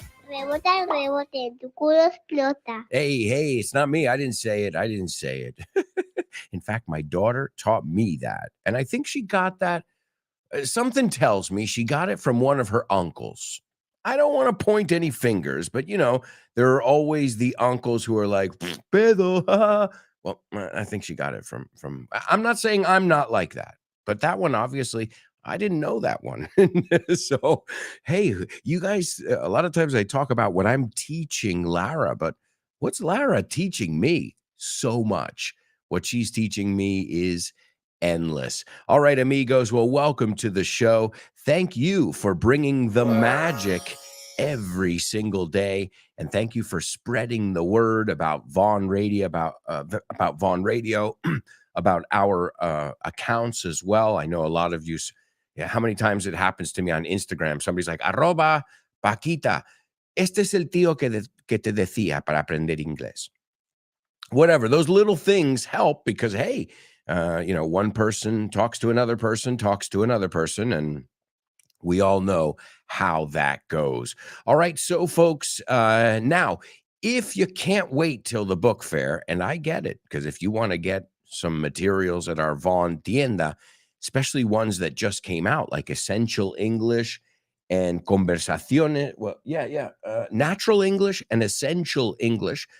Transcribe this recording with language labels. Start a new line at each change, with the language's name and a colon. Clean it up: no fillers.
Spanish: Rebota el rebote, tu culo explota.
English: Hey, it's not me. I didn't say it. In fact, my daughter taught me that. And I think she got that. Something tells me she got it from one of her uncles. I don't want to point any fingers, but there are always the uncles who are like, pedo. Well, I think she got it from. I'm not saying I'm not like that, but that one, obviously, I didn't know that one. So, hey, you guys, a lot of times I talk about what I'm teaching Lara, but what's Lara teaching me? So much. What she's teaching me is endless. All right, amigos. Well, welcome to the show. Thank you for bringing the magic every single day. And thank you for spreading the word about Vaughn Radio, about Vaughn Radio, about our accounts as well. I know a lot of you, how many times it happens to me on Instagram. Somebody's like,
Spanish: @ Paquita, este es el tío que te decía para aprender inglés.
English: Whatever, those little things help because, hey, one person talks to another person, and we all know how that goes. All right, so folks, now, if you can't wait till the book fair, and I get it, because if you want to get some materials at our Vaughn Tienda, especially ones that just came out, like Essential English and Conversaciones, Natural English and Essential English.